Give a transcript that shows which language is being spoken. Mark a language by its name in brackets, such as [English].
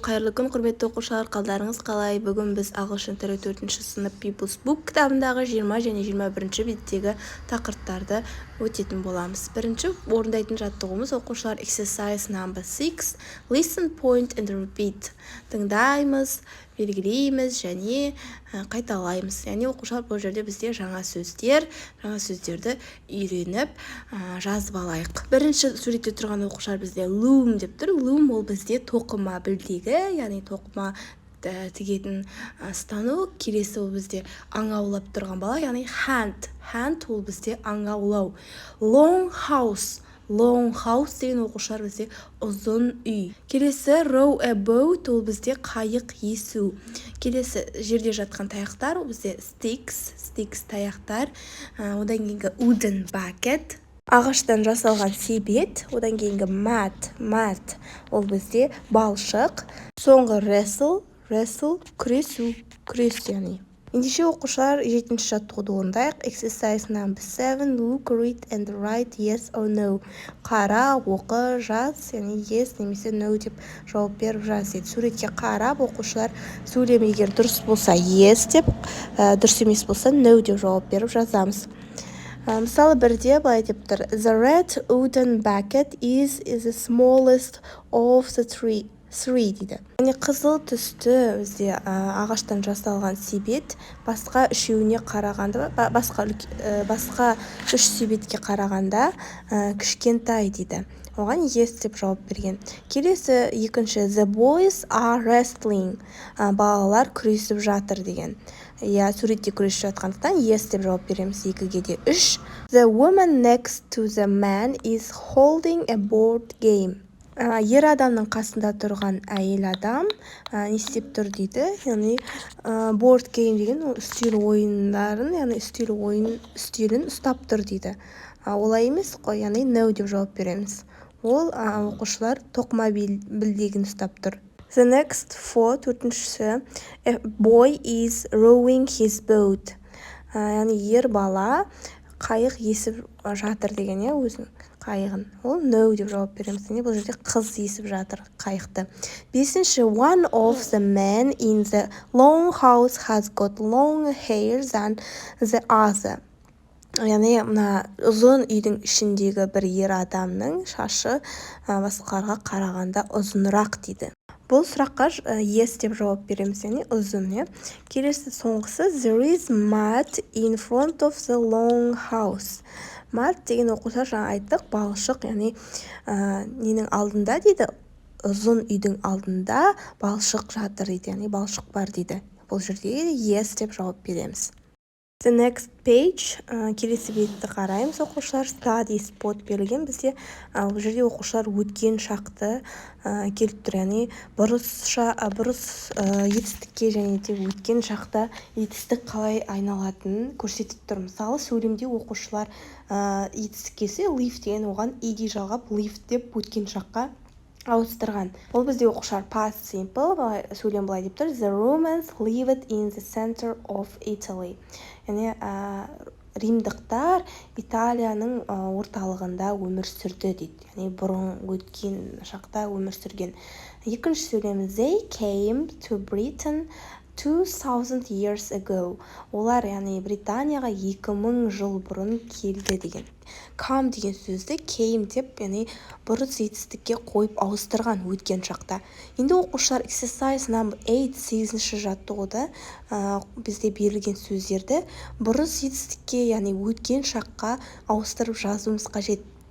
[Kazakh] Қайырлы күн құрметті оқушылар, қалдарыңыз қалай? Бүгін біз ағылшын тілі 4-ші сынып Pupil's Book кітабындағы 20 және 21 беттегі тақырыптарды өтетін боламыз. Бірінші орындайтын жаттығуымыз оқушылар [English] exercise number 6, listen, point and repeat. [Kazakh] Тыңдаймыз, белгілейміз және қайталаймыз. Яғни оқушылар бұл жерде бізде жаңа сөздерді үйреніп жазып алайық. Бірінші суретте тұрған оқушылар бізде loom деп тұр. Loom ол бізде тоқыма білдегі, яғни тоқыма тігетін станок. Келесі ол бізде аң аулап тұрған бала, яғни hand ол бізде аң аулау. Long house деген оқушылар бізде ұзын үй. Келесі row a boat ол бізде қайық есу. Келесі жерде жатқан таяқтар ол бізде sticks таяқтар. Одан кейінгі wooden bucket ағаштан жасалған себет. Одан кейінгі mat ол бізде балшық. Соңғы wrestle күрес яғни. Ендеше оқушылар 7-ші жаттығуды орындайық. [English] Exercise number 7, look, read and write yes or no. [Kazakh] Қара, оқы, жаз, яғни yes немесе no деп жауап беріп жаз еді. Суретке қарап оқушылар сөйлем егер дұрыс болса yes деп, дұрыс емес болса no деп жауап беріп жазамыз. Мысалы бірде былай деп тұр. [English] The red wooden bucket is the smallest of the three дейді. [Kazakh] Яғни қызыл түсті бізде ағаштан жасалған себет басқа үшеуіне қарағанда, басқа үш себетке қарағанда кішкентай дейді. Оған yes деп жауап берген. Келесі екінші [English] the boys are wrestling. [Kazakh] Балалар күресіп жатыр деген. Суретте күресіп жатқандықтан yes деп жауап береміз. 2-ге де 3. [English] The woman next to the man is holding a board game. [Kazakh] Ер адамның қасында тұрған әйел адам не істеп тұр дейді. Яғни board game деген үстел ойындарын, яғни үстелін ұстап тұр дейді. Олай емес қой, яғни no деп жауап береміз. Ол оқушылар тоқыма білдегін ұстап тұр. [English] The next 4-ші a boy is rowing his boat. [Kazakh] Яғни ер бала қайық есіп жатыр деген, өзінің қайығын. Ол no деп жауап береміз. Бұл жерде қыз есіп жатыр қайықты. [English] 5-ші one of the men in the long house has got long hair than the other. [Kazakh] Яғни ұзын үйдің ішіндегі бір ер адамның шашы басқаларға қарағанда ұзынырақ дейді. Бұл сұраққа yes деп жауап береміз, яғни ұзын. Келесі соңғысы [English] there is mud in front of the long house. [Kazakh] Mud деген оқушылар жаңа айттық, балшық, яғни ненің алдында дейді, ұзын үйдің алдында балшық жатыр дейді, яғни балшық бар дейді. Бұл жерде yes деп жауап береміз. [English] The next page, [Kazakh] келесі бетті қараймыз оқушылар. Study spot берілген бізде. Бұл жерде оқушылар өткен шақты келіп тұр, яғни бұрыс етістікке және де өткен шақта етістік қалай айналатынын көрсетіп тұр. Мысалы сөйлемде оқушылар етістік келсе live деген оған ed жалғап live деп өткен шаққа ауыстырған. Ол бізде оқушылар past simple, сөйлем былай деп тұр. [English] The Romans lived in the center of Italy. [Kazakh] Яғни римдықтар Италияның орталығында өмір сүрді дейді. Яғни бұрын өткен шақта өмір сүрген. Екінші сөйлем [English] they came to Britain 2000 years ago. [Kazakh] Олар, яғни Британияға 2000 жыл бұрын келді деген. Come деген сөзді came деп, яғни бұрыс етістікке қойып ауыстырған өткен шақта. Енді оқушылар [English] exercise number 8 [Kazakh] 8-ші жаттығуда бізде берілген сөздерді бұрыс етістікке, яғни өткен шаққа ауыстырып жазуымыз қажет.